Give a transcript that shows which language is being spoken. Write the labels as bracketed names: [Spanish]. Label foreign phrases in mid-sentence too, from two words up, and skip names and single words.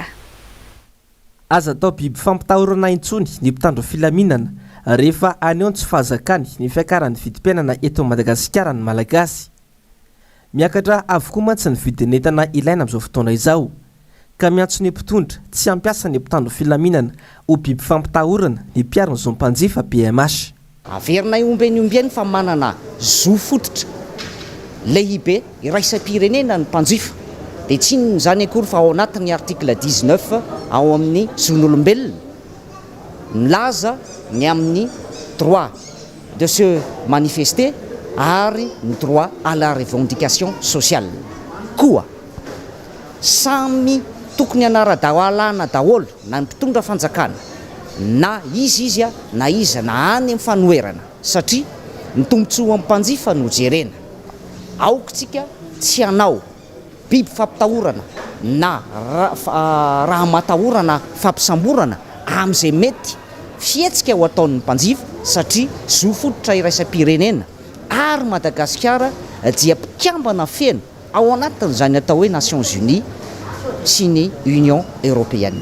[Malagasy] aza atao biby fampitahorana intsony ny mpitandro filaminana rehefa aneo tsy fahazakany ny fiakaran'ny vidim-piainana eto Madagasikara ny malagasy miakatra avokoa mantsy ny vidin'entana ilaina amin'izao fotoana izao ka miantso ny mpitondra tsy ampiasa ny mpitandro filaminana ho biby fampitahorana ny mpiaro ny zom-panjifa PMH averinay ombeny fa manana zo fototra lehibe iraisam-pirenena ny mpanjifa dia tsy zany akory fa ao anatin'ny article 19 ao amin'ny zon'olombelona milaza ny amin'ny [French] droit de se manifester [Malagasy] ary ny [French] droit à la revendication sociale [Malagasy] koa samy tokony anara-dalàna daholo na ny mpitondra fanjakana na izy a na iza na any amin'ny fanoerana satria ny tombontsoa amin'ny mpanjifa no jerena aokotsika tsy anao biby fampitahorana na raha matahorana fampisamborana amin'izay mety fietsika ho ataon'ny mpanjifa satria zo fototra iraisam-pirenena ary Madagasikara dia mpikambana feno ao anatin'izany atao hoe Nations Unies sy ny Union Européenne.